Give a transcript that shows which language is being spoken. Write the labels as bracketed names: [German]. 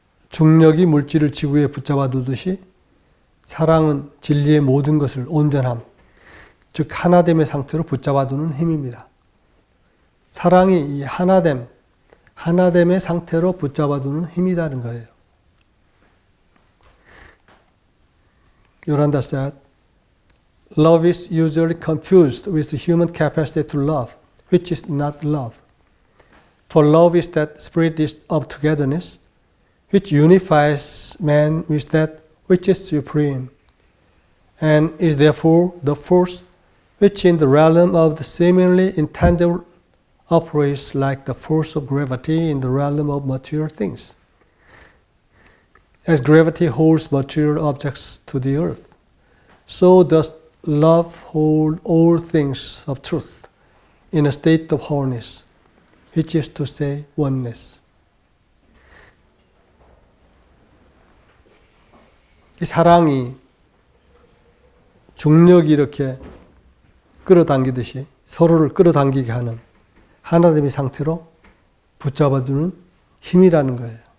[Korean] 중력이 물질을 지구에 붙잡아 두듯이 사랑은 진리의 모든 것을 온전함, 즉 하나됨의 상태로 붙잡아 두는 힘입니다. 사랑이 이 하나됨의 상태로 붙잡아 두는 힘이라는 거예요. [English] Yoranda said, love is usually confused with the human capacity to love, which is not love. For love is that spirit of togetherness, which unifies man with that which is supreme, and is therefore the force which in the realm of the seemingly intangible operates like the force of gravity in the realm of material things. As gravity holds material objects to the earth, so does love hold all things of truth in a state of wholeness, which is to say oneness. [Korean] 이 사랑이 중력이 이렇게 끌어당기듯이 서로를 끌어당기게 하는 하나됨의 상태로 붙잡아두는 힘이라는 거예요.